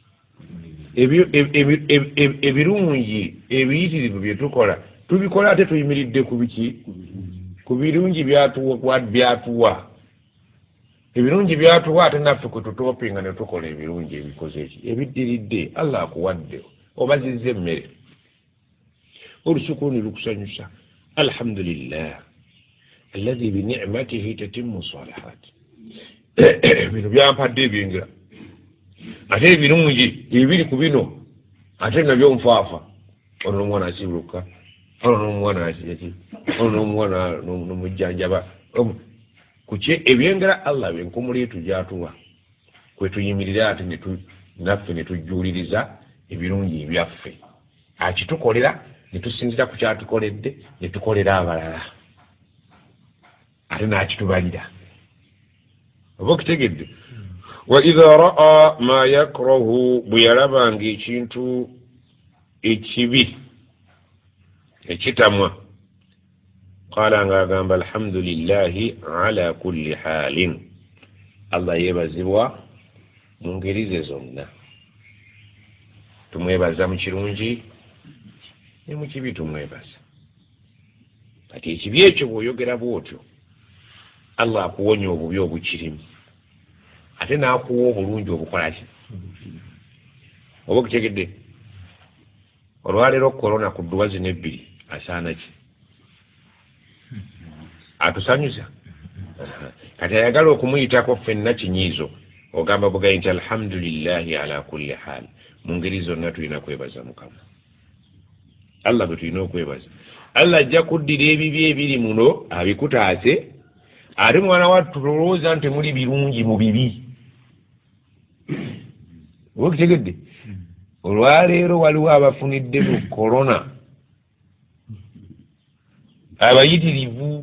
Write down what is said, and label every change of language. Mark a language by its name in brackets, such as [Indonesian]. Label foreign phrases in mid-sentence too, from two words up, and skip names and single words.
[Ganda] Ebirungi ebiyitirivu bye tukola tubikola ate tuyimiridde ku biki? Ku birungi byatuwa. Ebirungi byatuwa ate naffe kwe tutopinga ne tukola ebirungi ebikoze eki ebiddiridde. Allah akuwadde obazizza emmere, olusuku ni lukusanyusa. [Arabic] الحمد لله الذي بنعمته تتم الصالحات. [Ganda] Bino byampadde ebyengera ate ebirungi ebiri ku bino ate nabyo nfaafa. Ono n'omwana asibuluka, ono n'omwana asiyaki, ono n'omwana n'omujjanjaba kuki ebyengera Allah byenkumuliitu gyatuwa kwe tuyimirira ate naffe ne tujjuuliriza ebirungi ebyaffe akitukolera ne tusinzira ku kyatukoledde ne tukolera abalala ate n'akitubalira. Oba okitegedde? [Arabic] وإذا رأى ما يكره, [Ganda] bwe yalabanga ekintu ekibi ekitamwa qala ng'agamba [Arabic] الحمد لله على كل حال, [Ganda] Allah yeebazibwa mu ngeri ze zonna. Tumwebaza mu kirungi ne mu kibi tumwebaza. Kati ekibi ekyo bw'oyogera bw'otyo Allah akuwonya obubi obukirimu ate n'akuwa obulungi obukola ki? Oba okutegedde? Olwaleero korona ku dduwa zino ebbiri asaana ki? Atusanyusa? Kati ayagala okumuyitako ffenna kinyiizo ogamba bugayi nti [Arabic] الحمد لله على كل حال. [Ganda] Mu ngeri zonna tulina kwebaza Mukama. Allah bwe tulina okwebaza. Allah ajja kuddira ebibi ebiri muno abikutaase ate mwana wattu tulowooza nti muli birungi mu bibi. Oba okitegedde? Olwaleero waliwo abafunidde mu korona abayitirivu.